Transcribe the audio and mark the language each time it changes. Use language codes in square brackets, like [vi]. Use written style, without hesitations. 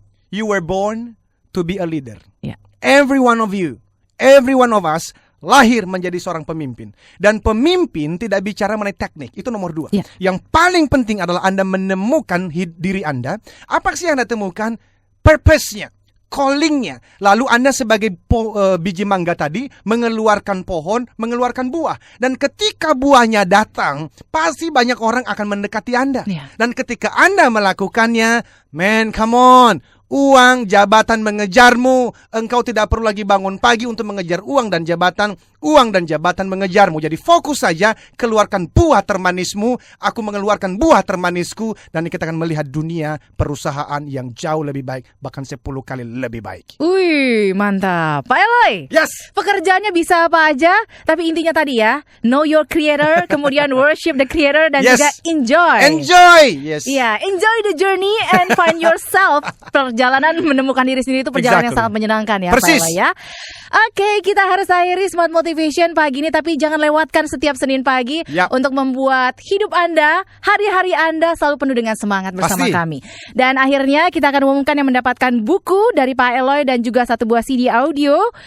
[en] You were born to be a leader. Every one of you, every one of us [id] lahir menjadi seorang pemimpin. Dan pemimpin tidak bicara mengenai teknik. Itu nomor 2. Yang paling penting adalah Anda menemukan diri Anda. Apa sih yang Anda temukan? Purpose-nya, calling-nya. Lalu Anda sebagai biji mangga tadi mengeluarkan pohon, mengeluarkan buah. Dan ketika buahnya datang, pasti banyak orang akan mendekati Anda. Dan ketika Anda melakukannya, [en] man, come on, [id] uang, jabatan mengejarmu. Engkau tidak perlu lagi bangun pagi untuk mengejar uang dan jabatan. Uang dan jabatan mengejarmu. Jadi fokus saja, keluarkan buah termanismu. Aku mengeluarkan buah termanisku. Dan kita akan melihat dunia perusahaan yang jauh lebih baik. Bahkan 10 kali lebih baik. Wih, mantap. Pak Eloy, [en] yes, [id] pekerjaannya bisa apa aja. Tapi intinya tadi ya, [en] know your creator, [id] kemudian [en] worship the creator, [id] dan juga enjoy. [en] Enjoy, yes. Enjoy the journey and find yourself. [id] Perjalanan menemukan diri sendiri itu perjalanan yang sangat menyenangkan ya Pak Eloy ya. Oke, kita harus akhiri Smart Motivation pagi ini, tapi jangan lewatkan setiap Senin pagi untuk membuat hidup Anda, hari-hari Anda selalu penuh dengan semangat bersama kami. Dan akhirnya kita akan umumkan yang mendapatkan buku dari Pak Eloy dan juga satu buah CD audio.